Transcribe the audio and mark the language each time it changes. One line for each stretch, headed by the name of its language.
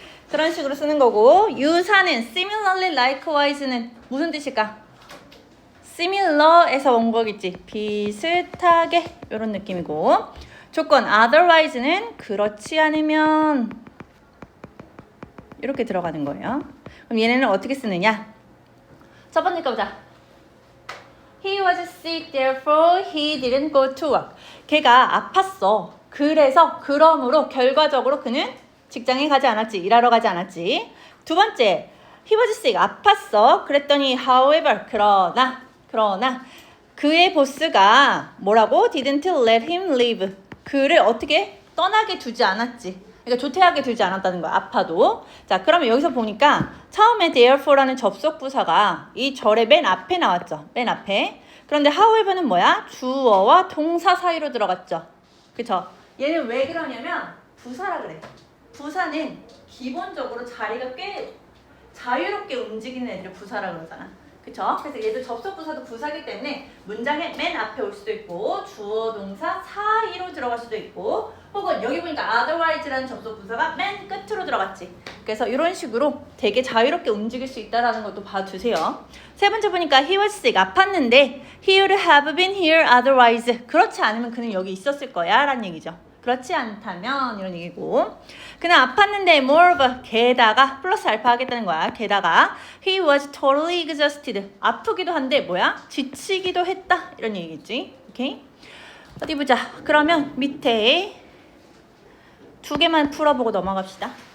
Korean: 그런 식으로 쓰는 거고 유사는 similarly, likewise는 무슨 뜻일까? similar에서 온 거겠지. 비슷하게 이런 느낌이고 조건 otherwise는 그렇지 않으면 이렇게 들어가는 거예요. 그럼 얘네는 어떻게 쓰느냐? 첫 번째 거 보자.
English: He was sick, therefore he didn't go to work.
Korean: 걔가 아팠어. 그래서 그러므로 결과적으로 그는 직장에 가지 않았지. 일하러 가지 않았지. 두 번째,
English: he was sick.
Korean: 아팠어. 그랬더니 however, 그러나 그의 보스가 뭐라고?
English: didn't let him leave.
Korean: 그를 어떻게 떠나게 두지 않았지. 그러니까 조퇴하게 두지 않았다는 거야. 아파도. 자, 그러면 여기서 보니까 처음에 therefore라는 접속부사가 이 절의 맨 앞에 나왔죠. 맨 앞에. 그런데 however는 뭐야? 주어와 동사 사이로 들어갔죠. 그쵸? 얘는 왜 그러냐면 부사라 그래. 부사는 기본적으로 자리가 꽤 자유롭게 움직이는 애들을 부사라 그러잖아. 그쵸? 그래서 얘도 접속부사도 부사기 때문에 문장의 맨 앞에 올 수도 있고 주어 동사 사이로 들어갈 수도 있고 혹은 여기 보니까 otherwise라는 접속부사가 맨 끝으로 들어갔지. 그래서 이런 식으로 되게 자유롭게 움직일 수 있다는 것도 봐두세요. 세 번째 보니까
English: he was sick.
Korean: 아팠는데
English: he would have been here otherwise.
Korean: 그렇지 않으면 그는 여기 있었을 거야 라는 얘기죠. 그렇지 않다면 이런 얘기고 그는 아팠는데 moreover 게다가 플러스 알파 하겠다는 거야. 게다가
English: he was totally exhausted.
Korean: 아프기도 한데 뭐야? 지치기도 했다 이런 얘기겠지. 오케이? 어디 보자. 그러면 밑에 두 개만 풀어보고 넘어갑시다.